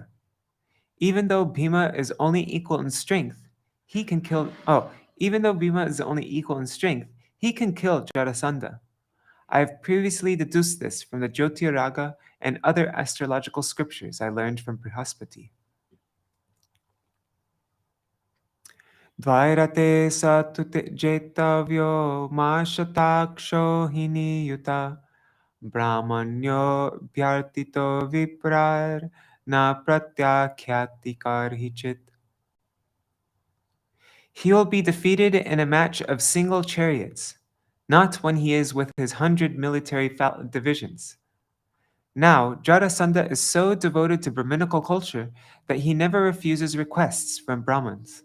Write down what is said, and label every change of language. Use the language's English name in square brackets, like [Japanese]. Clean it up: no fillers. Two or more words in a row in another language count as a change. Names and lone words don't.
[English] Even though Bhima is only equal in strength, he can kill Jarasandha. I have previously deduced this from the Jyotirāga and other astrological scriptures I learned from Brihaspati. [Sanskrit] Dvairate satute jetavyo mashataksho hiniyuta brahmanyo bhyartito viprar na pratyakhyati karhichit. [English] He will be defeated in a match of single chariots, not when he is with his 100 military divisions. Now, Jarasandha is so devoted to Brahminical culture that he never refuses requests from Brahmins.